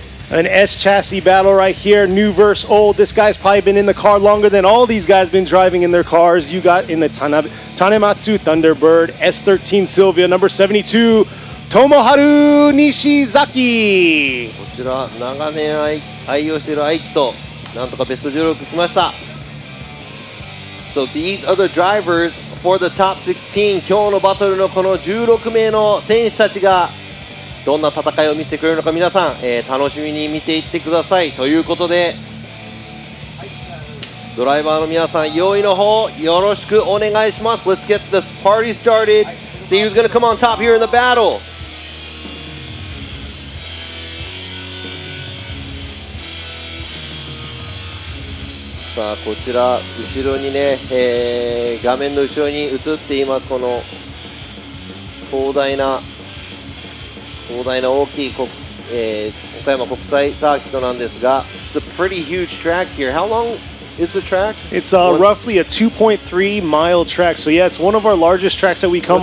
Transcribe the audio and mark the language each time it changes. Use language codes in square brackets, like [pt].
[en] An S chassis battle right here, new versus old. This guy's probably been in the car longer than all these guys been driving in their cars. You got in the Tanematsu Thunderbird S13 Sylvia, number 72, Tomoharu Nishizaki. [ja] こちら長年愛用しているアイキとなんとかベスト16来ました。 [en] So these are the drivers for the top 16. [ja] 今日のバトルのこの16名の選手たちがどんな戦いを見せてくれるのか皆さん、楽しみに見ていってください。ということでドライバーの皆さん用意の方よろしくお願いします。 [en] Let's get this party started. See who's going to come on top here in the battle. [ja] さあこちら後ろにね、画面の後ろに映っていますこの広大な大きい岡山国際サーキットなんですが [en] It's a pretty huge track here. How long is the track? It's roughly a 2.3 mile track. So yeah, it's one of our largest tracks that we come